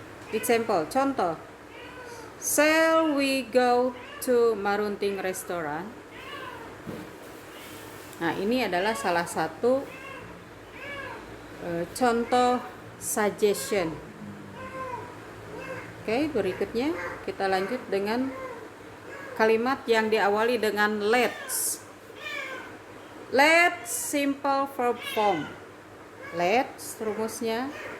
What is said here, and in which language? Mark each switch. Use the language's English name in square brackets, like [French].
[English] Example, contoh, shall we go to Marunting restaurant? [Indonesian] Nah, ini adalah salah satu contoh suggestion. Oke, berikutnya kita lanjut dengan kalimat yang diawali dengan let's. [English] Let's simple verb form. Let's rumusnya